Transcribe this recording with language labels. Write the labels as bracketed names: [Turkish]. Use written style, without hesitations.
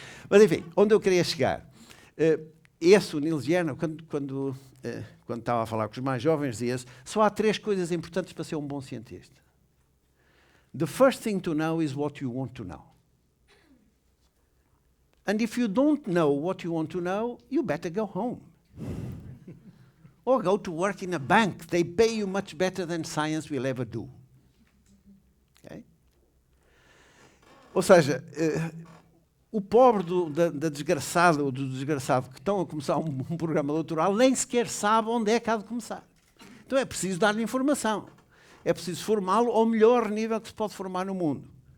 [Portuguese] Mas enfim, onde eu queria chegar? O Niels Jerne, quando estava a falar com os mais jovens, dizia: só há 3 coisas importantes para ser um bom cientista. [English] The first thing to know is what you want to know. And if you don't know what you want to know, you better go home. Or go to work in a bank. They pay you much better than science will ever do. Okay? [Portuguese] Ou seja, o pobre da desgraçada ou do desgraçado que estão a começar um programa doutoral nem sequer sabe onde é que há de começar. Então é preciso dar-lhe informação. É preciso formá-lo ao melhor nível que se pode formar no mundo.